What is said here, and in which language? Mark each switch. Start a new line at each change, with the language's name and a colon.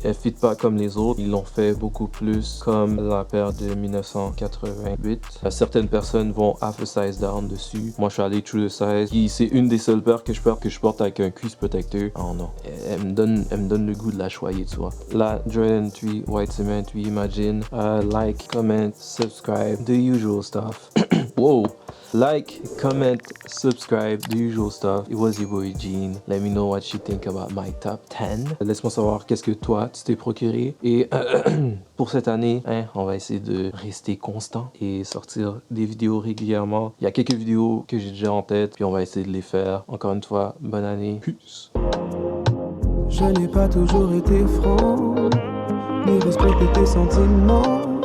French: Elle fit pas comme les autres. Ils l'ont fait beaucoup plus comme la paire de 1988. Certaines personnes vont half a size down dessus. Moi, je suis allé true the size. C'est une des seules paires que je porte avec un crease protector. Oh non. Elle me donne le goût de la choyer, tu vois. La Jordan 3 White Cement Reimagine.
English: Like, comment, subscribe, the usual stuff. Whoa. Like, comment, subscribe, the usual stuff. It was your boy Gene. Let me know what you think about my top 10.
French: Laisse-moi savoir qu'est-ce que toi, tu t'es procuré. Et pour cette année, on va essayer de rester constant et sortir des vidéos régulièrement. Il y a quelques vidéos que j'ai déjà en tête, puis on va essayer de les faire. Encore une fois, bonne année.
English: Peace.
French: Je n'ai pas toujours été franc, ni respecté tes sentiments.